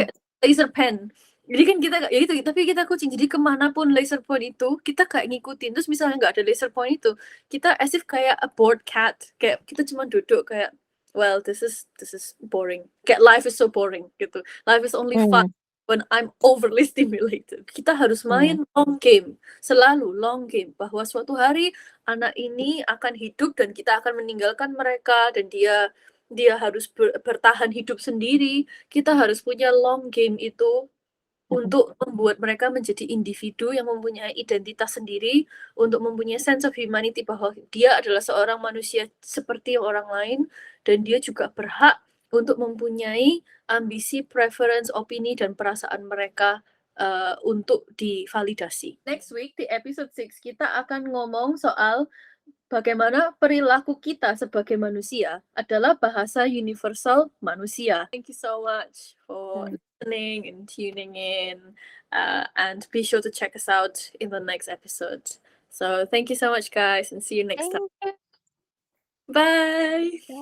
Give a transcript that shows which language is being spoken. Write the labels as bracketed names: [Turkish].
[Indonesian] kayak laser pen. Jadi kan kita ya itu, tapi kita kucing. Jadi kemanapun laser point itu kita kayak ngikutin. Terus misalnya nggak ada laser point itu, kita as if kayak [English] a bored cat. [Indonesian] Kayak kita cuma duduk kayak, [English] well, this is boring. [Indonesian] Kayak [English] life is so boring [Indonesian] gitu. [English] Life is only fun when I'm overly stimulated. [Indonesian] Kita harus main long game, selalu long game, bahwa suatu hari anak ini akan hidup dan kita akan meninggalkan mereka dan dia harus bertahan hidup sendiri. Kita harus punya long game itu untuk membuat mereka menjadi individu yang mempunyai identitas sendiri, untuk mempunyai [English] sense of humanity [Indonesian] bahwa dia adalah seorang manusia seperti orang lain dan dia juga berhak untuk mempunyai ambisi, preference, opini dan perasaan mereka untuk divalidasi. [English] Next week [Indonesian] di episode 6 kita akan ngomong soal bagaimana perilaku kita sebagai manusia adalah bahasa universal manusia. [English] Thank you so much for listening and tuning in, and be sure to check us out in the next episode. So thank you so much, guys, and see you next time. Bye.